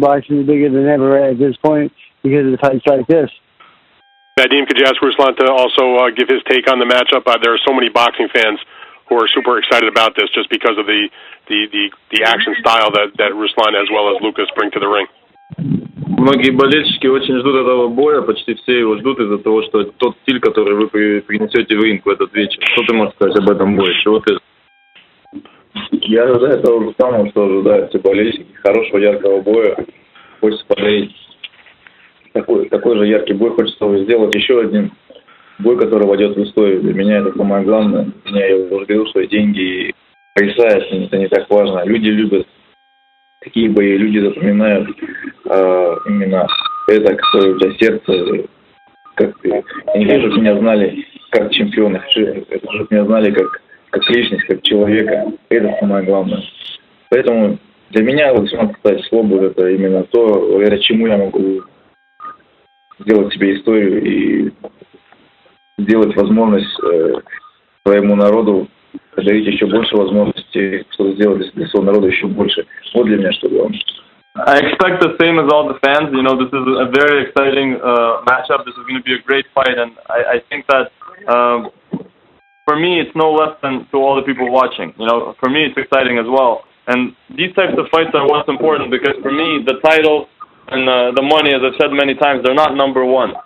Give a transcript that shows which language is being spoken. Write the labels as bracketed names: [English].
[English] Boxing is bigger than ever at this point because of the fights like this. Nadim, could you ask Ruslan to also give his take on the matchup? There are so many boxing fans who are super excited about this just because of the action style that Ruslan as well as Lucas bring to the ring. [Russian] Многие болельщики очень ждут этого боя, почти все его ждут из-за того, что это тот стиль, который вы принесете в ринг в этот вечер. Что ты можешь сказать об этом бое? Чего ты? Я ожидаю того же самого, что ожидают все болельщики. Хорошего, яркого боя. Хочется подарить такой же яркий бой. Хочется сделать еще один бой, который войдет в историю. Для меня это самое главное. Я уже говорил, что деньги и пресса это не так важно. Люди любят такие бои, люди запоминают именно это, какое у тебя сердце. Я не хочу, чтобы меня знали как чемпиона, чтобы меня знали как личность, как человека. Это самое главное. Поэтому для меня 18 число будет это именно то, благодаря чему я могу сделать себе историю и сделать возможность своему народу подарить еще больше возможностей, чтобы сделать для своего народа еще больше. Вот для меня что главное. [English] I expect the same as all the fans. You know, this is a very exciting matchup. This is going to be a great fight, and I think that for me, it's no less than to all the people watching. You know, for me, it's exciting as well. And these types of fights are what's important because for me, the title and the money, as I've said many times, they're not number one.